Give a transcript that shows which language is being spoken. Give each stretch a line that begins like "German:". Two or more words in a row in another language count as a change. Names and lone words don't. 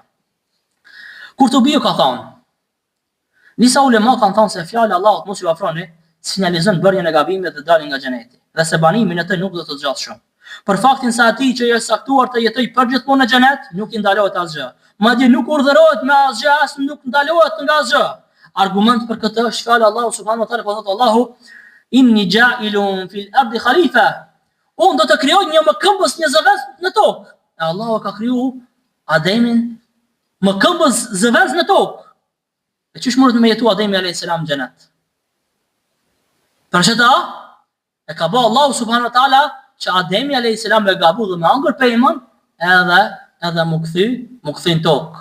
Albanian: Kurtubiu ka thonë, disa ulema kanë thonë se fjallë Allahut mos ju afroni, sinjalizon bërjen e gabimit dhe dalin nga xheneti, dhe se banimin e tij nuk do të zgjat shumë. Për faktin se atij që është saktuar të jetojë përgjithmonë në xhenet, nuk i ndalohet asgjë. Madje nuk urdhërohet me asgjë, as nuk ndalohet nga asgjë. Argument për këtë është fjala Allahu
Arabic: سبحانه وتعالى,
Albanian: ku thotë Allahu
Arabic: إني جاعل في الأرض خليفة.
Albanian: Unë do të krijoj një mëkëmbës, një zëvendës në tokë. E Allahu ka kriju Ademin mëkëmbës zëvendës në tokë. E çish mund të me jetu Ademi
Arabic: عليه السلام
Albanian: në xhenet? Për çeta e ka bë Allahu
Arabic: سبحانه وتعالى
Albanian: që Ademi
Arabic: عليه السلام
Albanian: me gabu dhe me hangër pemën, edhe mu kthy në tokë.